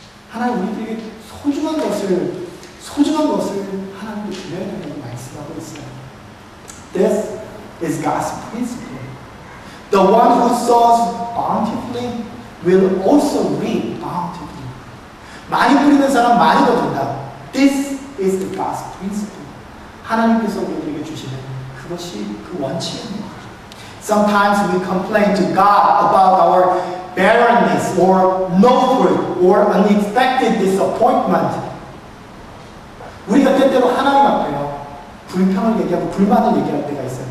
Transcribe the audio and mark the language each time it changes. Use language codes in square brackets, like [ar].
[ko] 하나님 우리들에게 소중한 것을 하나님께 드려야 된다고 말씀하고 있어요. [en] This is God's principle. The one who sows bountifully will also reap bountifully. [ko] 많이 뿌리는 사람 많이 거둔다. [en] This is the God's principle. [ko] 하나님께서 우리에게 주시는 그것이 그 원칙입니다. [en] Sometimes we complain to God about our barrenness or no fruit or unexpected disappointment. [ko] 우리가 때때로 하나님 앞에요. 불평을 얘기하고 불만을 얘기할 때가 있어요.